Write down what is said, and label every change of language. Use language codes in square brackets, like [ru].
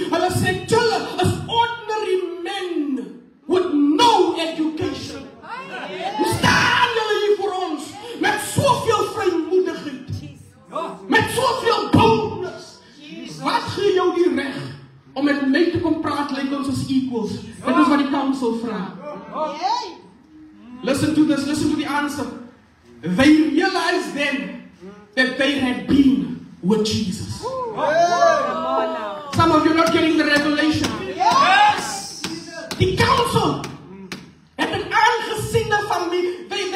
[af] Hulle sê julle is [en] ordinary men with no education. [af] Hoe staan julle hier voor ons met soveel vrymoedigheid, met soveel boldness? Wat gee jou die reg om met my te kom praat like ons as equals? Dit is wat die council vra. [en] Listen to this, listen to the answer. They realized then that they had been with Jesus. Come on now. Some of you are not getting the revelation. Yes. [af] die council het een aangesiene familie.